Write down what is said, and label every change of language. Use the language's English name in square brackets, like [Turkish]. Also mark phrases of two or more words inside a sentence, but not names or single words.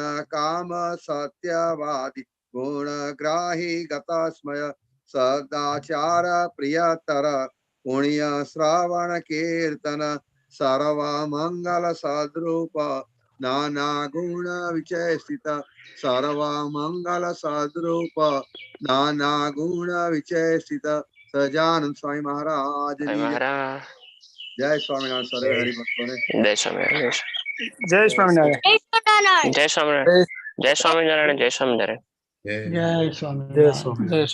[Sanskrit] काम सत्यवादी गुणग्राही गतस्मय सदाचार प्रियतर पुण्य श्रवण कीर्तन सर्व मंगल सद्रूप नाना गुण विचेषित सर्व मंगल सद्रूप नाना गुण विचेषित सजानंद स्वामी महाराज जी जय स्वामीनारायण [Gujarati] સર્વે હરિભક્તો ને જય સ્વામિનારાયણ. જય સ્વામિનારાયણ. જય સ્વામિનારાયણ. જય સ્વામિનારાયણ. જય સ્વામિનારાયણ. જય જય સ્વામિનારાયણ. જય સ્વામિનારાયણ.